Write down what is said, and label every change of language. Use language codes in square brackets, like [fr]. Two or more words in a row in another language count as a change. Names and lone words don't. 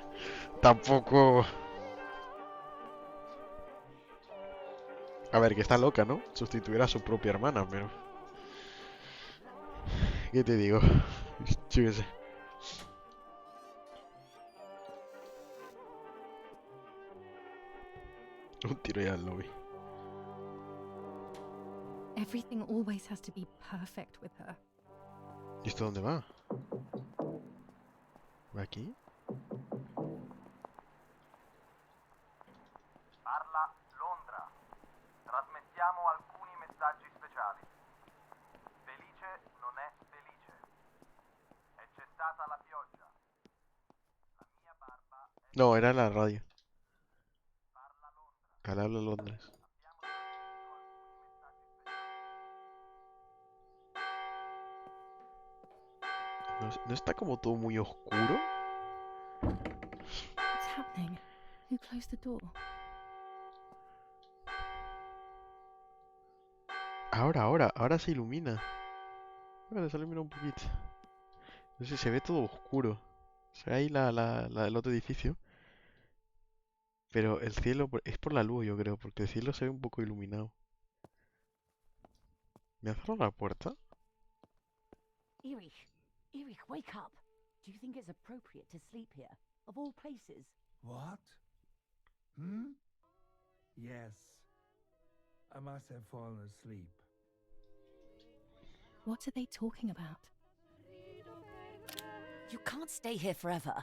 [es] Tampoco... A ver, que está loca, ¿no? Sustituir a su propia hermana, pero... ¿Qué te digo? Yo qué sé. Un tiro ya al lobby. [en] Everything always has to be perfect with her. [es] ¿Y esto dónde va? ¿Va aquí? [it] Parla Londra. Trasmettiamo alcuni messaggi speciali. Felice non è felice. E c'è stata la pioggia. La mia barba è... No, era la radio. Parla Londra. [es] Al habla Londres. [it] Abbiamo ricevuto alcuni messaggi speciali. [es] ¿No está como todo muy oscuro? [en] What's happening? Who closed the door? [es] Ahora se ilumina. Ahora se ilumina un poquito. No sé, se ve todo oscuro. Se ve ahí el otro edificio. Pero el cielo es por la luz, yo creo, porque el cielo se ve un poco iluminado. ¿Me ha cerrado la puerta? [en] Erich, wake up. Do you think it's appropriate to sleep here, of all places? What? Hmm? Yes. I must have fallen asleep. What are they talking about? You can't stay here forever.